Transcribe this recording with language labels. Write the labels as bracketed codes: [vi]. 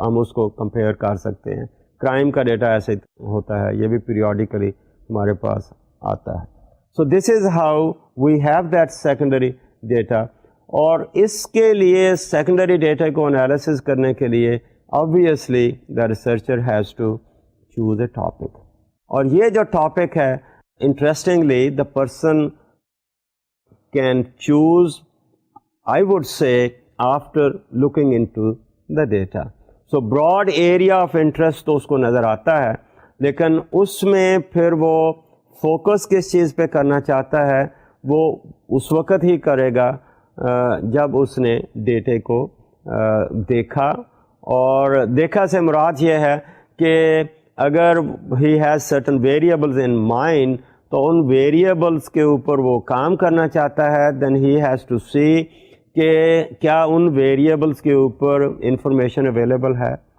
[ur] ہم اس کو کمپیئر کر سکتے ہیں. کرائم کا ڈیٹا ایسے ہوتا ہے, یہ بھی پیریوڈیکلی ہمارے پاس آتا ہے. [en] So this is how we have that secondary data, [ur] اور اس کے لیے [en] secondary data کو analysis کرنے کے لیے obviously the researcher has to choose a topic, [ur] اور یہ جو ٹاپک ہے [en] interestingly the person can choose, I would say, after looking into the data. So broad area of interest [ur] تو اس کو نظر آتا ہے, لیکن اس میں پھر وہ فوکس کس چیز پہ کرنا چاہتا ہے وہ اس وقت ہی کرے گا جب اس نے ڈیٹے کو دیکھا, اور دیکھا سے مراد یہ ہے کہ اگر [en] he has certain variables in mind [ur] تو ان ویریبلس کے اوپر وہ کام کرنا چاہتا ہے, [en] then he has to see [ur] کہ کیا ان ویریبلس کے اوپر انفارمیشن اویلیبل ہے.